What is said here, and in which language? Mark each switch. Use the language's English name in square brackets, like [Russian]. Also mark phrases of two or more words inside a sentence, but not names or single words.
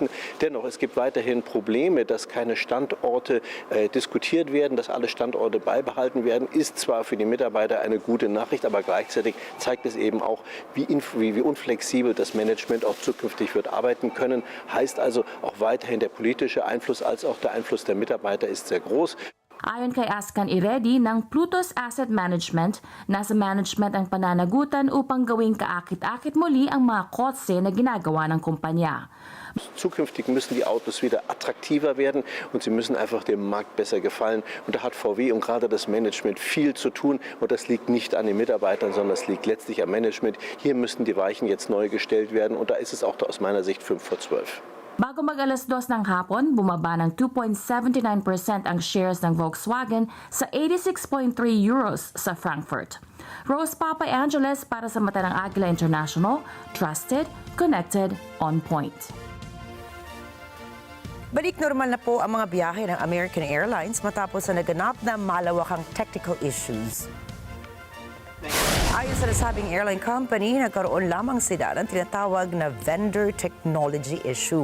[German] Dennoch, es gibt weiterhin Probleme, dass keine Standorte diskutiert werden, dass alle Standorte beibehalten werden. Ist zwar für die Mitarbeiter eine gute Nachricht, aber gleichzeitig zeigt es eben auch, wie unflexibel das Management auch zukünftig wird arbeiten können. Heißt also, auch weiterhin der politische Einfluss als auch der Einfluss der Mitarbeiter ist sehr groß. [Filipino] Ayon kay Askan Iredi ng Plutos Asset Management, nasa management ang pananagutan upang gawing kaakit-akit muli ang mga kotse na ginagawa ng kumpanya. [German] Zukünftig müssen die Autos wieder attraktiver werden und sie müssen einfach dem Markt besser gefallen. Und da hat VW und gerade das Management viel zu tun. Und das liegt nicht an den Mitarbeitern, sondern das liegt letztlich am Management. Hier müssen die Weichen jetzt neu gestellt werden und da ist es auch aus meiner Sicht 11:55. [Filipino] Bago mag-alas 2 ng hapon, bumaba ng 2.79% ang shares ng Volkswagen sa 86.3 euros sa Frankfurt. Rose Papa Angeles para sa mata ng Agila International, [English] trusted, connected, on point. [Filipino] Balik normal na po ang mga biyahe ng American Airlines matapos na naganap na malawakang [English] technical issues. [Filipino] Ayon sa nasabing [English] airline company, [Filipino] nagkaroon lamang sila ng tinatawag na [English] vendor technology issue.